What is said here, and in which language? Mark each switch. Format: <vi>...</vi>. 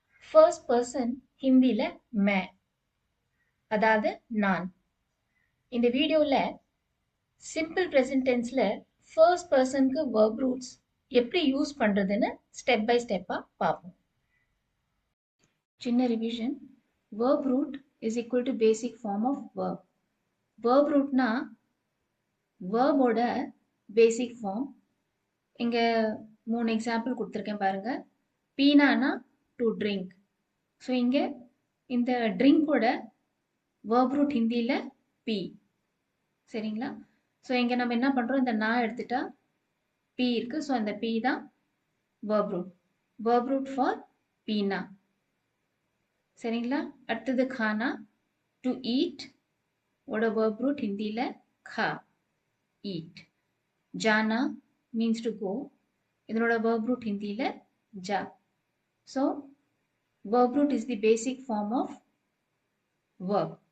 <ta>First person ஹிந்தில मैं அதாவது நான். இந்த வீடியோல சிம்பிள் பிரசன்ட் டென்ஸ்ல ஃபர்ஸ்ட் பர்சனுக்கு verb roots எப்படி யூஸ் பண்றதுன்னு ஸ்டெப் பை ஸ்டெப்பா பார்ப்போம். சின்ன revision.</ta> <en>verb root is equal to basic form of verb.</en> <ta>verb rootனா verb ஓட பேசிக் ஃபார்ம். இங்க 3 எக்ஸாம்பிள் கொடுத்திருக்கேன் பாருங்க. பீனானா டு ட்ரிங்க். ஸோ இங்க இந்த ட்ரிங்கோட verb root ஹிந்தியில பி. சரிங்களா? ஸோ இங்க நம்ம என்ன பண்றோம், இந்த நான் எடுத்துட்டா பி இருக்கு. ஸோ அந்த பி தான் verb root. verb root for Beena. சரிங்களா? அடுத்தது खाना டு eat ஓட verb root ஹிந்தியில खा, eat.</ta> <en>जाना means to go.</en> <ta>இதனோட verb root ஹிந்தியில जा.</ta> <en>So verb root is the basic form of verb.</en>